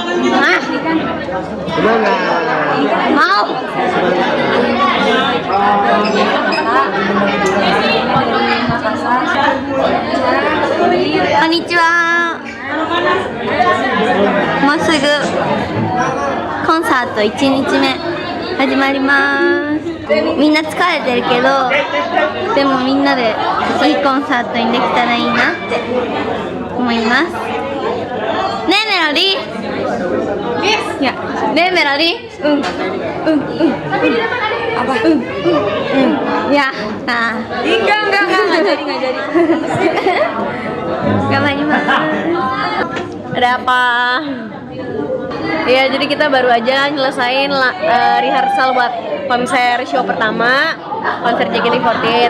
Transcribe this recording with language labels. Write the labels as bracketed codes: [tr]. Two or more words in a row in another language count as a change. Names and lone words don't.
[id] Mau. [ja] Konnichiwa. もうすぐコンサート1日目始まります。みんな疲れてるけど、でもみんなでいいコンサートにできたらいいなって思います。ねえメロディー、いやねえメロディー、 [id] apa ya enggak jadi Ada apa? Ya, jadi kita baru aja nyelesain rehearsal buat konser show pertama, konser JKT48.